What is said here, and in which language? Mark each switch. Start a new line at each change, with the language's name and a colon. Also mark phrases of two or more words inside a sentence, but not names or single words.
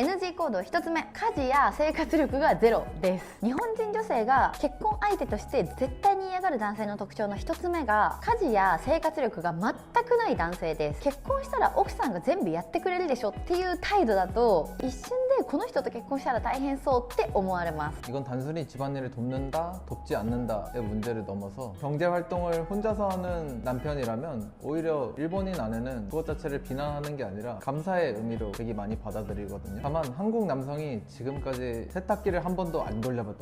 Japanese: NG 行動1つ目、家事や生活力がゼロです。日本人女性が結婚相手として絶対に嫌がる男性の特徴の1つ目が、家事や生活力が全くない男性です。結婚したら奥さんが全部やってくれるでしょっていう態度だと、一瞬でこの人と結婚したら大変そうって思われます。
Korean: 이건 단순히 집안일을 돕는다, 돕지 않는다의 문제를 넘어서 경제활동을 혼자서 하는 남편이라면 오히려 일본인 아내는 그것 자체를 비난하는 게 아니라 감사의 의미로 되게 많이 받아들이거든요. 다만 한국 남성이 지금까지 세탁기를 한 번도 안 돌려봤다.